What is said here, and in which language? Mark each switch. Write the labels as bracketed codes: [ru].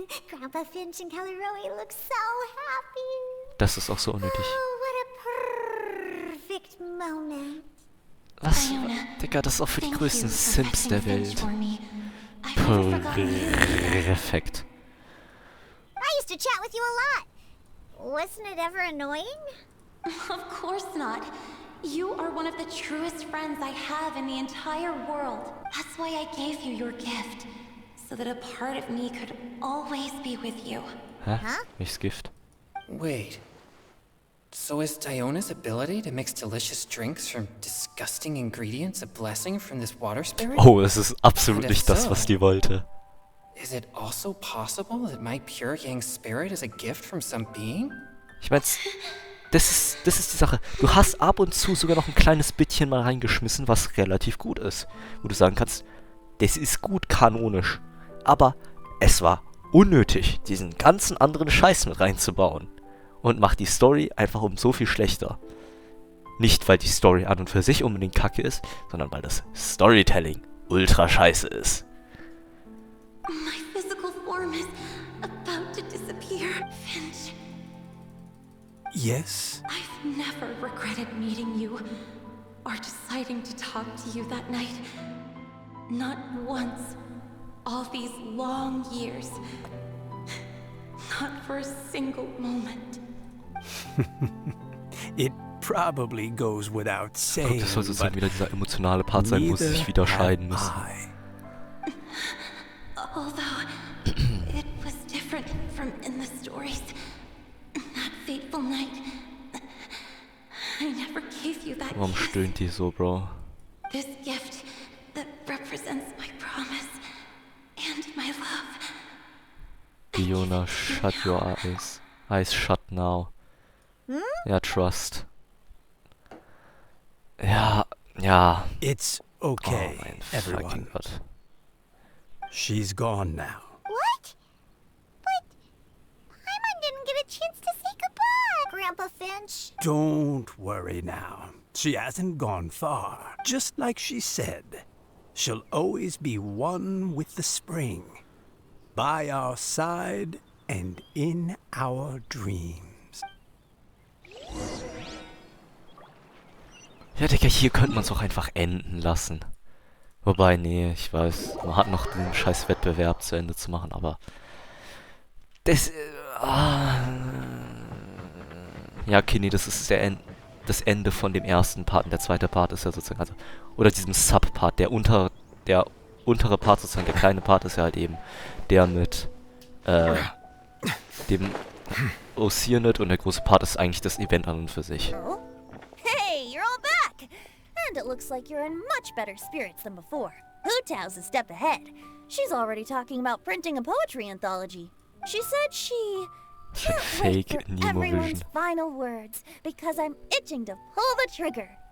[en] Grandpa Finch and Kelly Rowie look so happy. [de] Das ist auch so unnötig. [en] Oh, what a perfect moment. [de] Was? Digga, das ist auch für die größten Simps der Welt. Perfekt. [en] I used to chat with you a lot. Wasn't it ever annoying? Of course not. You are one of the truest friends I have in the entire world. That's why I gave you your gift. So that a part of me could always be with you. [de] Hä? Welches Gift? [en] Wait. So is Diona's ability to mix delicious drinks from disgusting ingredients a blessing from this water spirit? [de] Oh, es ist absolut nicht das, was die wollte. [en] Is it also possible that my pure yang spirit is a gift from some being? [de] Ich mein's, das ist die Sache. Du hast ab und zu sogar noch ein kleines Bittchen mal reingeschmissen, was relativ gut ist. Wo du sagen kannst, das ist gut kanonisch. Aber es war unnötig, diesen ganzen anderen Scheiß mit reinzubauen. Und macht die Story einfach um so viel schlechter. Nicht, weil die Story an und für sich unbedingt kacke ist, sondern weil das Storytelling ultra scheiße ist. [en] My physical form is about to disappear, Finch. Yes? I've never regretted meeting you or deciding to talk to you that night. Not once. All these long years. Not for a single moment. It probably goes without saying, [de] Das soll sozusagen wieder dieser emotionale Part sein, wo sie sich wieder scheiden müssen. [en] Although it was different from in the stories. That fateful night. I never gave you that [de] Warum [en] kiss. [de] stöhnt die so, Bro? [en] This gift that represents my promise and my love. Fiona, shut your eyes. Eyes shut now. Ja, trust. [de] Ja. [en] It's okay, [de] Oh mein [en] everyone. [de] fucking Gott. [en] She's gone now. What? But Paimon didn't get a chance to say goodbye. Grandpa Finch, lunch? Don't worry now. She hasn't gone far. Just like she said, she'll always be one with the spring. By our side and in our dreams. [de] Ja, Digga, hier könnte man es auch einfach enden lassen. Wobei, nee, ich weiß, man hat noch den scheiß Wettbewerb zu Ende zu machen, aber... Das... ja, okay, nee, das ist das Ende von dem ersten Part. Und der zweite Part ist ja sozusagen, also... Oder diesem Sub-Part, der untere Part sozusagen, der kleine Part ist ja halt eben der mit, dem Oceanid und der große Part ist eigentlich das Event an und für sich. [en] Oh? Hey, you're all back! And it looks like you're in much better spirits than before. Hu Tao's a step ahead. She's already talking about printing a poetry anthology. She said she can't wait for everyone's final words because I'm itching to pull the trigger.